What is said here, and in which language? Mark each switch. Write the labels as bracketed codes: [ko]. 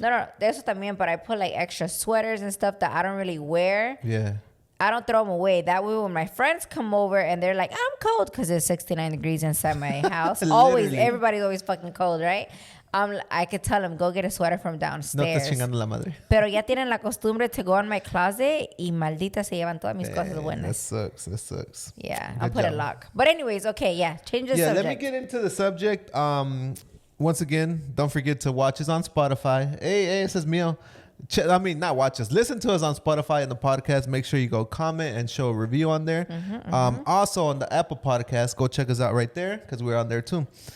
[es] No, eso también. [en] But I put like extra sweaters and stuff that I don't really wear. Yeah. I don't throw them away. That way, when my friends come over and they're like, "I'm cold," because it's 69 degrees inside my house. Always, everybody's always fucking cold, right? I could tell them, go get a sweater from downstairs. [es] No te chingando la madre. Pero ya tienen la costumbre [en] to go in my closet [es] y maldita se llevan todas mis cosas buenas. [en] That sucks. Yeah, I'll put a lock. But anyways, okay, change the subject. Yeah, let me get into the subject. Once again, don't forget to watch us on Spotify. [es] Hey, ese es mío. [en] Not watch us. Listen to us on Spotify and the podcast. Make sure you go comment and show a review on there. Also on the Apple Podcast, go check us out right there because we're on there too.